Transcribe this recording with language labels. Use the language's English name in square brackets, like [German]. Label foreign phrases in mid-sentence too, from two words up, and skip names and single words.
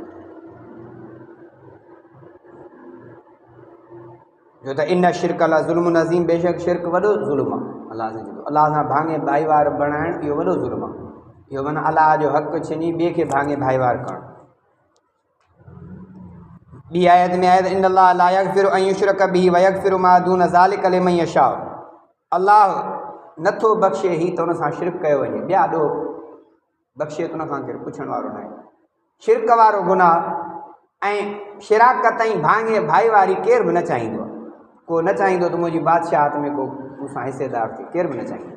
[Sindhi] जो त [Arabic] إن الشرك لظلم عظيم, [Sindhi] बेशक शिरक वॾो ज़ुल्म आहे। अलाह सां भाङे भाईवार बणाइणु इहो वॾो ज़ुल्म आहे। इहो माना अलाह जो हक़ छिनी ॿिए खे भाङे भाईवार करणु। ॿी आयत में आहे त [Arabic] إن الله لا يغفر أن يشرك به ويغفر ما دون ذلك لمن يشاء. [Sindhi] अलाह नथो बख़्शे ही त हुन सां शिरक कयो वञे, ॿिया ॾोह बख़्शे त हुन खां केरु पुछण वारो न आहे। शिरक वारो गुनाह ऐं शिराकत ऐं भाङे भाईवारी केरु बि न चाहींदो आहे। को न चाहींदो त मुंहिंजी बादशाहत में को मूंसां हिसेदार थिए, केरु बि न चाहींदो।